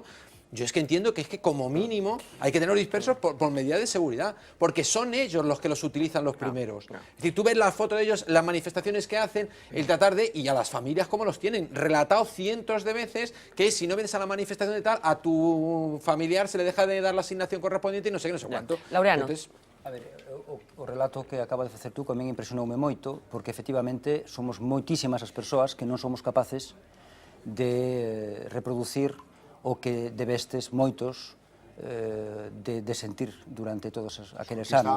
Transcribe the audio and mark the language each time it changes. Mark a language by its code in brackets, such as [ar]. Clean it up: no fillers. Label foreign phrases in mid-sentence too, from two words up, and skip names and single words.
[es] Yo es que entiendo que como mínimo hay que tener dispersos por medida de seguridad, porque son ellos los que los utilizan los primeros. Es decir, tú ves la foto de ellos, las manifestaciones que hacen, el tratar de, y a las familias cómo los tienen, relatado cientos de veces que si no vienes a la manifestación de tal, a tu familiar se le deja de dar la asignación correspondiente y no sé qué, no sé cuánto. Laureano. Entonces, [gl] a ver, o relato que acabas de facer tú tamén impresionoume moito, porque efectivamente somos moitísimas as persoas que non somos capaces de reproducir o que debestes moitos de sentir durante todos aqueles anos.